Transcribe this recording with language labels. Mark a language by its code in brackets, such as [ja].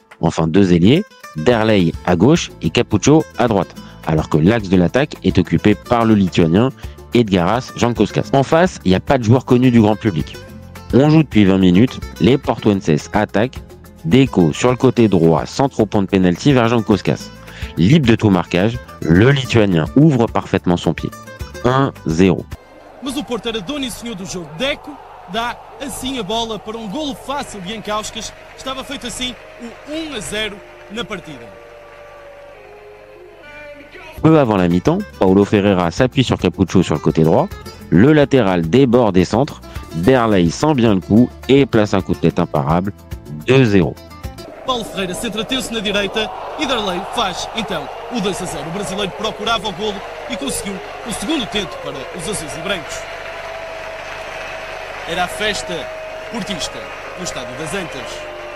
[fr] Enfin 2 ailiers, Derlei à gauche et Capucho à droite, alors que l'axe de l'attaque est occupé par le Lituanien Edgaras Jankauskas. En face, il n'y a pas de joueur connu du grand public. On joue depuis 20 minutes, les Portuenses attaquent, Deco sur le côté droit sans trop point de pénalty vers Jankauskas. Libre de tout marquage, le Lituanien ouvre parfaitement son pied. 1-0. [pt] Mas o Porto era dono e senhor do jogo. Deco dá assim a bola para golo fácil de Jankauskas. Estava feito assim o 1-0 na partida. [fr] Peu avant la mi-temps, Paulo Ferreira s'appuie sur Capucho sur le côté droit. Le latéral déborde des centres. Derlei sent bien le coup et place un coup de tête imparable. 2-0. [pt] Paulo Ferreira centra-teu-se na direita e Derlei faz então o 2-0. O brasileiro procurava o golo e conseguiu o segundo tento para os azuis e brancos. era a festa portista no Estádio das Antas.